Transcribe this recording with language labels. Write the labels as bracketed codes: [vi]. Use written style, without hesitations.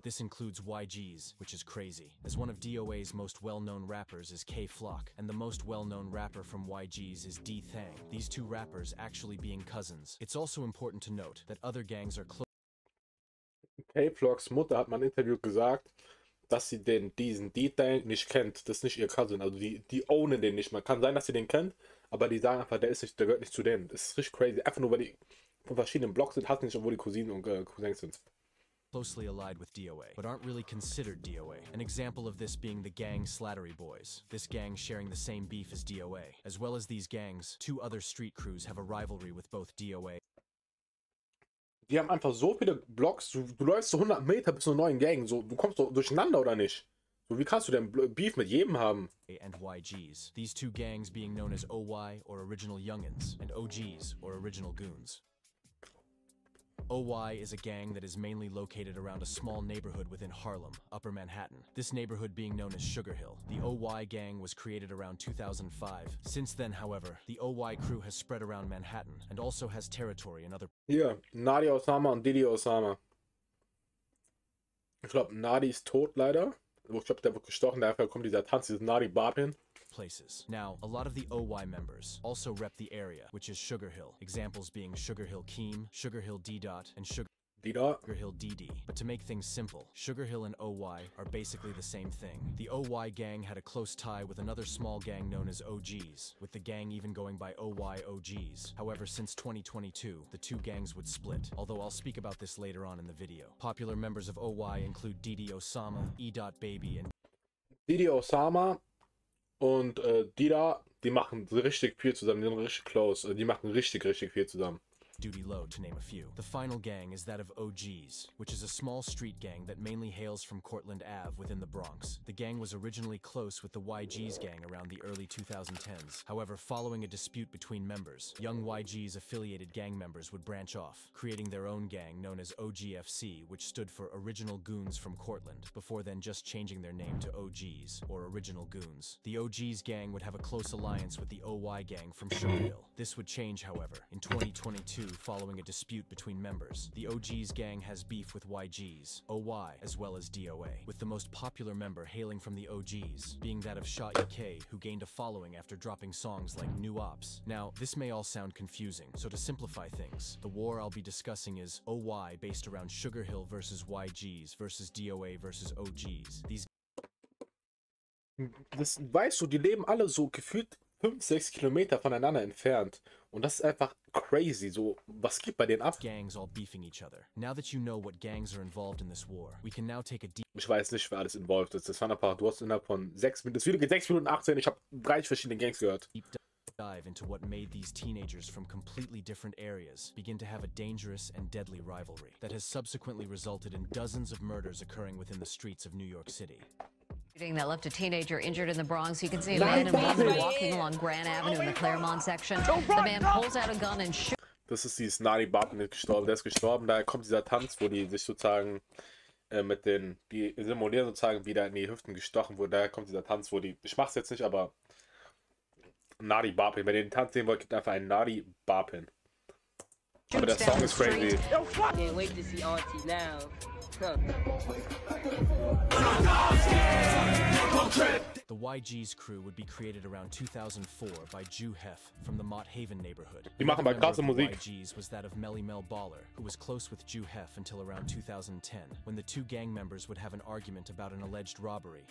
[en] This includes YG's, which is crazy, as one of DOA's most well-known rappers is K-Flock, and the most well-known rapper from YG's is D-Thang, these two rappers actually being cousins. It's also important to note that other gangs are close. [de] K-Flocks Mutter hat mal im Interview gesagt, dass sie diesen D-Thang nicht kennt. Das ist nicht ihr Cousin. Also die ownen den nicht. Man kann sein, dass sie den kennt, aber die sagen einfach, der gehört nicht zu denen. Das ist richtig crazy. Einfach nur, weil die von verschiedenen Blocks sind, hat nicht, obwohl die Cousinen und Cousins sind. [en] Closely allied with DOA, but aren't really considered DOA. An example of this being the gang Slattery Boys. This gang sharing the same beef as DOA. As well as these gangs, two other street crews have a rivalry with both DOA. [de] Die haben einfach so viele Blocks, du läufst so 100 Meter bis zur neuen Gang, so, du kommst doch durcheinander oder nicht? So, wie kannst du denn Beef mit jedem haben? [en] And YGs, these two gangs being known as OY or Original Youngins, and OGs or Original Goons. OY is a gang that is mainly located around a small neighborhood within Harlem, Upper Manhattan, this neighborhood being known as Sugar Hill. The OY gang was created around 2005. Since then, however, the OY crew has spread around Manhattan and also has territory in other... [de] Hier, Nadi Osama und Didi Osama. Ich glaube, Nadi ist tot leider. Ich glaube, der wird gestochen, dafür kommt dieser Tanz, dieses Nadi Barbin. [en] Places. Now, a lot of the OY members also rep the area, which is Sugar Hill. Examples being Sugar Hill Keem, Sugar Hill D-Dot, and Sugar Hill DD. But to make things simple, Sugar Hill and OY are basically the same thing. The OY gang had a close tie with another small gang known as OGs, with the gang even going by OY OGs. However, since 2022, the two gangs would split, although I'll speak about this later on in the video. Popular members of OY include Didi Osama, E-Dot Baby, and [de] Didi Osama und Dida, die machen richtig viel zusammen, die sind richtig close, die machen richtig viel zusammen. [en] Duty Low, to name a few. The final gang is that of OGs, which is a small street gang that mainly hails from Cortlandt Ave within the Bronx. The gang was originally close with the YGs gang around the early 2010s. However, following a dispute between members, young YGs affiliated gang members would branch off, creating their own gang known as OGFC, which stood for Original Goons from Cortlandt, before then just changing their name to OGs, or Original Goons. The OGs gang would have a close alliance with the OY gang from Sugar Hill. This would change, however, in 2022 following a dispute between members. The OGs gang has beef with YGs, OY, as well as DOA, with the most popular member hailing from the OGs, being that of Shot K, who gained a following after dropping songs like New Ops. Now, this may all sound confusing, so to simplify things, the war I'll be discussing is OY based around Sugar Hill versus YGs versus DOA versus OGs. [de] Das weißt du, die leben alle so gefühlt 5-6 Kilometer voneinander entfernt. Und das ist einfach crazy. So, was geht bei denen ab? [en] Gangs all beefing each other. Now that you know what gangs are involved in this war, we can now take a deep... [de] Ich weiß nicht, wer alles involviert ist. Das waren einfach, du hast innerhalb von 6 Minuten, das Video geht 6 Minuten 18, ich habe 30 verschiedene Gangs gehört. [en] Dive into what made these teenagers from completely different areas begin to have a dangerous and deadly rivalry that has subsequently resulted in dozens of murders occurring within the streets of New York City. That left a teenager injured in the Bronx. You can see a man and woman walking along Grand Avenue in the Claremont section. The man pulls out a gun and shoots. [de] Das ist dieses Nadi Banden gestorben. Der ist gestorben. Da kommt dieser Tanz, wo die sich sozusagen die simulieren sozusagen, wie da in die Hüften gestochen wurde. Daher kommt dieser Tanz, wo die, ich mach's jetzt nicht, aber Nadi Bapin. Wenn ihr den Tanz sehen wollt, gibt einfach einen Nadi Bapin. Aber der Song ist crazy. [en] Can't wait to see Auntie now. Huh. The YG's crew would be created around 2004 by Jew Hef from the Mott Haven neighborhood. [de] Die machen aber krasse [en] Another member [de] Musik. [en] of the YG's was that of Melly Mel Baller, who was close with Jew Hef until around 2010, when the two gang members would have an argument about an alleged robbery.